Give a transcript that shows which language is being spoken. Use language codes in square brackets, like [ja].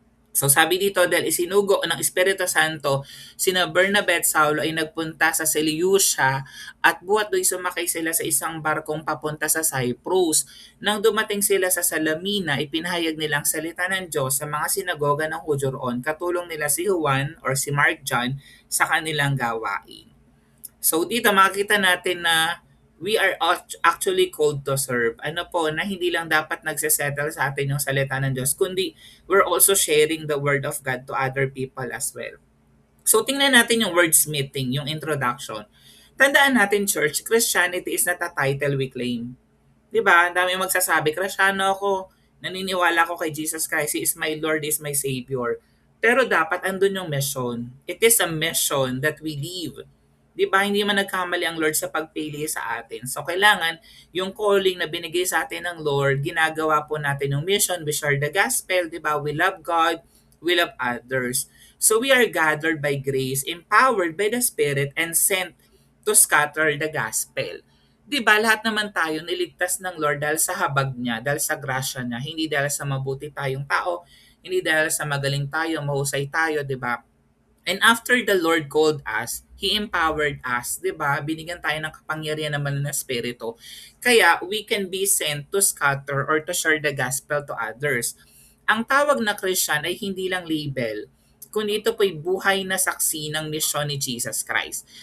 [tl] So sabi dito, dahil isinugo ng Espiritu Santo, sina Bernabe at Saulo ay nagpunta sa Seleucia at buhat do'y sumakay sila sa isang barkong papunta sa Cyprus. Nang dumating sila sa Salamina, ipinahayag nilang salita ng Diyos sa mga sinagoga ng Hudyo roon, katulong nila si Juan or si Mark John sa kanilang gawain. So dito makikita natin na [en] we are actually called to serve. [tl] Ano po, na hindi lang dapat nagsesettle sa atin yung salita ng Diyos, kundi [en] we're also sharing the word of God to other people as well. [tl] So tingnan natin yung wordsmithing, yung introduction. [en] Tandaan natin, church, Christianity is not a title we claim. [tl] 'Di ba? Ang dami magsasabi, Kristiyano ako, naniniwala ako kay Jesus Christ, [en] He is my Lord, He is my Savior. [tl] Pero dapat andun yung mission. [en] It is a mission that we live. [tl] 'Di ba? Hindi man nagkamali ang Lord sa pagpili sa atin. So kailangan yung calling na binigay sa atin ng Lord, ginagawa po natin yung mission, [en] we share the gospel, [tl] 'di ba? [en] We love God, we love others. So we are gathered by grace, empowered by the Spirit, and sent to scatter the gospel. [tl] 'Di ba lahat naman tayo niligtas ng Lord dahil sa habag niya, dahil sa grasya niya, hindi dahil sa mabuti tayong tao, hindi dahil sa magaling tayo, mahusay tayo, 'di ba? [en] And after the Lord called us, He empowered us, 'di ba? [tl] Binigyan tayo ng kapangyarihan naman ng Espiritu. [en] Kaya we can be sent to scatter or to share the gospel to others. [tl] Ang tawag na Christian ay hindi lang label, kundi ito po'y buhay na saksi ng misyon ni Jesus Christ.